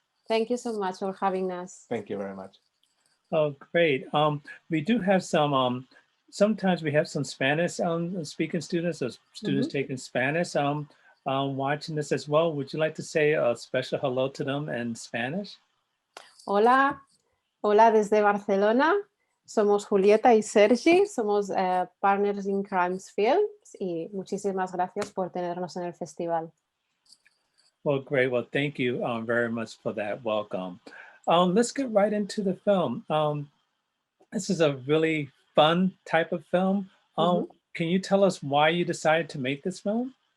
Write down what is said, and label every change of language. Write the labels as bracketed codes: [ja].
[en] Thank you so much for having us. Thank you very much. Oh, great. We do have some, sometimes we have some Spanish speaking students or students taking Spanish watching this as well. Would you like to say a special hello to them in Spanish? [es] Hola, hola desde Barcelona. Somos Julieta y Sergi, somos [en] partners in Crimes Films [es] y muchísimas gracias por tenernos en el festival. [en] Well, great. Well, thank you very much for that welcome. Let's get right into the film. This is a really fun type of film. Can you tell us why you decided to make this film?